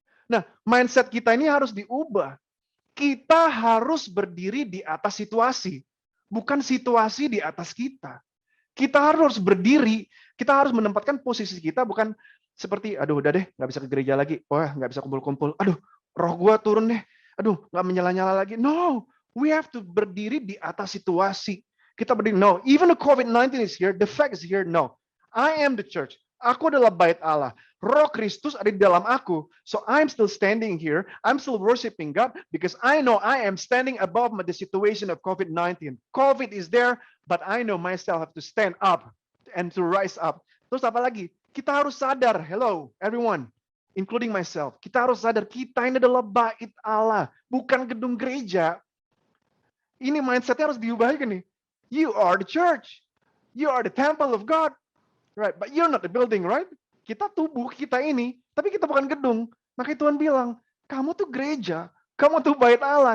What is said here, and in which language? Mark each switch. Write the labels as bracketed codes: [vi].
[id] Nah, mindset kita ini harus diubah. Kita harus berdiri di atas situasi, bukan situasi di atas kita. Kita harus berdiri, kita harus menempatkan posisi kita, bukan seperti, aduh udah deh, nggak bisa ke gereja lagi, wah nggak bisa kumpul-kumpul, aduh roh gua turun deh, aduh nggak menyala-nyala lagi. [en] No, we have to [id] berdiri di atas situasi. Kita berdiri, [en] no, even the COVID-19 is here, the fact is here, no. I am the church. [id] Aku adalah bait Allah. Roh Kristus ada di dalam aku. [en] So I'm still standing here. I'm still worshiping God because I know I am standing above the situation of COVID-19. COVID is there, but I know myself have to stand up and to rise up. [id] Terus apa lagi? Kita harus sadar, [en] hello everyone, including myself. [id] Kita harus sadar kita ini adalah bait Allah, bukan gedung gereja. Ini mindsetnya harus diubah nih. [en] You are the church. You are the temple of God. Right, but you're not the building, right? [id] Kita tubuh kita ini, tapi kita bukan gedung. Makanya Tuhan bilang, kamu tuh gereja, kamu tuh bait Allah.